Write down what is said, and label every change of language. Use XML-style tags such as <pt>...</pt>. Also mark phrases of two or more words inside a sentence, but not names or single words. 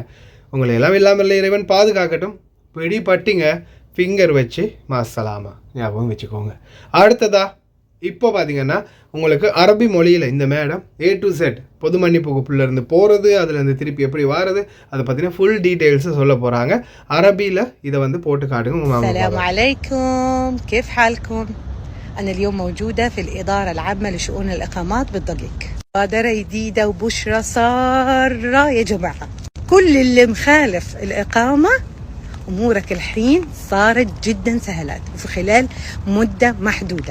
<ta>உங்களை எல்லாம் இல்லாமல் இறைவன் பாதுகாக்கட்டும். பிடிபட்டிங்க, ஃபிங்கர் வச்சு மாசலாமா ஞாபகம் வச்சுக்கோங்க. அடுத்ததா இப்போ பார்த்தீங்கன்னா உங்களுக்கு அரபி மொழியில் இந்த மேடம்</ta> <en>A to Z</en> <ta>பொது மன்னிப்புக்குள்ளேருந்து போகிறது, அதுலேருந்து திருப்பி எப்படி வாரது, அதை பார்த்தீங்கன்னா</ta> <en>full details</en> <ta>சொல்ல போகிறாங்க. அரபியில் இதை வந்து போட்டு காட்டுங்க.</ta> <ar>السلام عليكم، كيف حالكم؟ أنا اليوم موجودة في الإدارة العامة لشؤون الإقامات بالضقيق. مبادرة جديدة وبشرى سارة يا جماعة. كل اللي مخالف الإقامة أمورك الحين صارت جدا سهلات وفي خلال مدة محدودة.</ar>